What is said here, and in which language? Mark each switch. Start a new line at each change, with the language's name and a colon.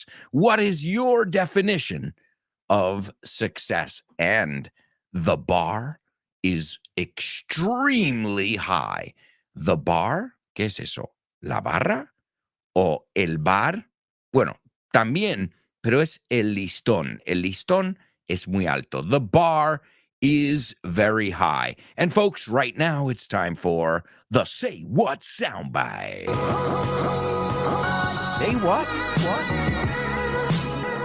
English: What is your definition of success? And the bar is extremely high. The bar,
Spanish: ¿qué es eso? ¿La barra o el bar? Bueno, también, pero es el listón. El listón es muy alto.
English: The bar is very high. And folks, right now it's time for the Say What soundbite. Say what? What?